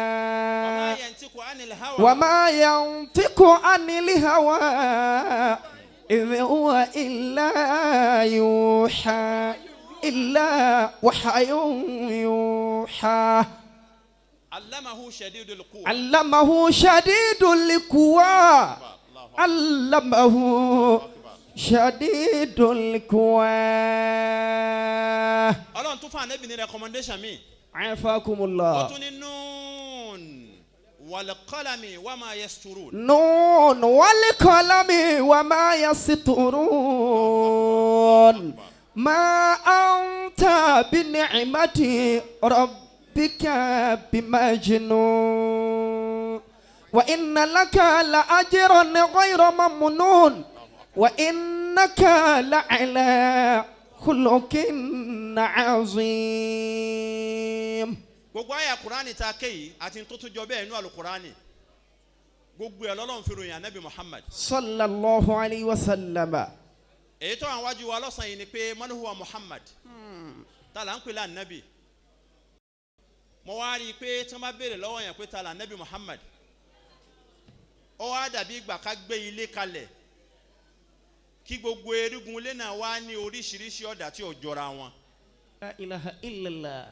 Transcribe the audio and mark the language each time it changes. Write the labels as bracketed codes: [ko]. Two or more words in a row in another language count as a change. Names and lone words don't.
[ar] وما ينطق عن الهوى إذ هو إلا يوحى إلا وحي يوحى. علمه شديد القوى. علمه شديد القوى. علمه شديد القوى. [yo] Ọlọ́run tún fún Ànábì ní recommendation mi. [ar] عافاكم الله. [yo] Ó tún ní [ar] ن والقلم وما يسطرون. ن والقلم وما يسطرون. ما أنت بنعمة ربك بمجنون. وإن لك لأجرا غير ممنون. وإنك لعلى خلق عظيم. [yo] gbogbo àyà Kùránì tá a ké yìí àti tó tún jọ bẹ́ẹ̀ inú àlùkùránì gbogbo ẹ̀ lọ́lọ́run fi ròyìn ànábì Muhammad. [ar] صلى الله عليه وسلم. [yo] èyí tó àwọn wájú wa lọ́sàn-án yìí ni pé [ar] من هو محمد. [yo] ta là ń pè lánàbì. mo wá rí i pé tí wọ́n bá béèrè lọ́wọ́ yẹn pé ta là ànábì Muhammad. ó wá dàbí ìgbà ká gbé ilé kalẹ̀ kí gbogbo erigun ilé náà wá ní oríṣiríṣi ọ̀dà tí ò jọra wọn. [ar] لا إله إلا الله.